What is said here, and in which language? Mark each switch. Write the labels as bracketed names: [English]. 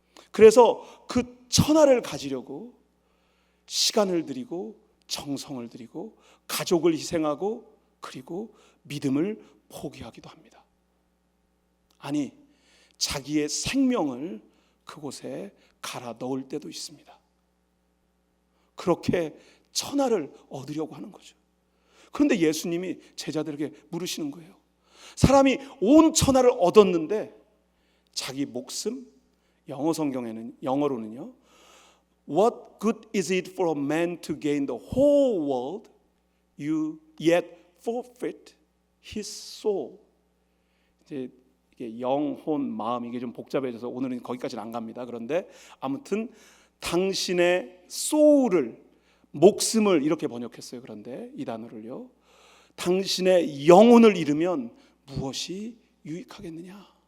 [Korean] 그래서 그 천하를 가지려고 시간을 들이고 정성을 들이고 가족을 희생하고 그리고 믿음을 포기하기도 합니다. 아니, 자기의 생명을 그곳에 갈아 넣을 때도 있습니다. 그렇게 천하를 얻으려고 하는 거죠. 그런데 예수님이 제자들에게 물으시는 거예요. 사람이 온 천하를 얻었는데 자기 목숨, 영어로는요, [English] What good is it for a man to gain the whole world, you yet forfeit his soul? [Korean] 이제 이게 영혼, 마음, 이게 좀 복잡해져서 오늘은 거기까지는 안 갑니다. 그런데 아무튼 당신의 soul을, 목숨을 이렇게 번역했어요. 그런데 이 단어를요, 당신의 영혼을 잃으면 무엇이 유익하겠느냐?